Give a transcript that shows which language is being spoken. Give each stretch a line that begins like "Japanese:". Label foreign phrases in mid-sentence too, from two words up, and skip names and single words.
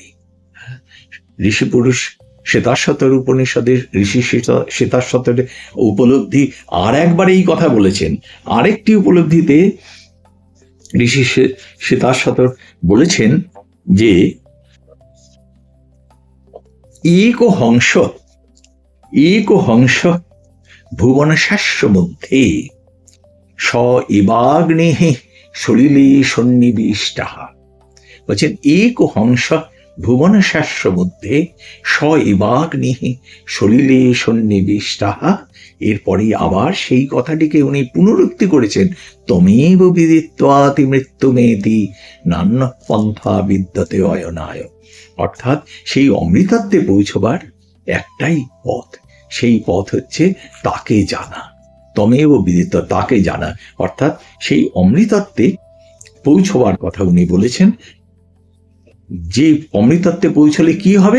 Bangla: ঋষি পুরুষ শ্বেতাশ্বতর উপনিষদের ঋষি শ্বেতাশ্বতর উপলব্ধি আর একবার এই কথা বলেছেন। আরেকটি উপলব্ধিতে ঋষি শ্বেতাশ্বতর বলেছেন যে
Sanskrit: एको हंस भुवन शास्य मध्य स इवाग्नि सलिले सन्निविष्टः। বলছেন এক হংস ভুবন শাস্য মধ্যে স ইবাগ্নি সলিলে সন্নিবিষ্টः।
Bangla: এরপরে আবার সেই কথাটিকে উনি পুনরুক্তি করেছেন,
Sanskrit: তমেব বিদিত্বাতি মৃত্যুমেতি নান্য পন্থা বিদ্যতে অয়নায়।
Bangla: অর্থাৎ সেই অমৃতত্বে পৌঁছবার একটাই পথ, সেই পথ হচ্ছে তাকে জানা।
Sanskrit: তমেব বিদিত,
Bangla: তাকে জানা, অর্থাৎ সেই অমৃতত্বে পৌঁছবার কথা উনি বলেছেন। যে অমৃতত্বে পৌঁছলে কি হবে?